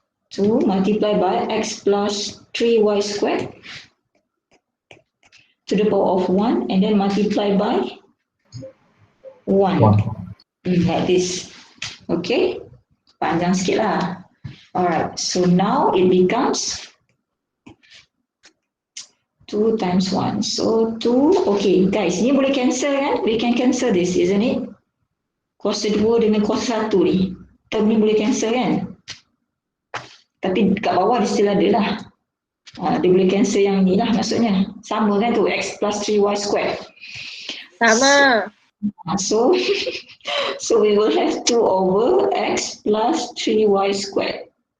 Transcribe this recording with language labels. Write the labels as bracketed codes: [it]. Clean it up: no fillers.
[en] 2 multiplied by X plus 3y squared to the power of 1 and then multiply by 1. Like this. Okay? [ms] Panjang sikit lah. [en] Alright, so now it becomes 2 times 1. So 2, okay guys, [ms] ni boleh cancel kan? [en] We can cancel this, isn't it? [ms] Kuasa 2 dengan kuasa 1 ni. Term ni boleh cancel kan? Tapi kat bawah dia still ada lah. Dia boleh cancel yang ni lah maksudnya. Sama kan tu, X plus 3y squared. Sama. [en] So, so we will have 2 over X plus 3y squared.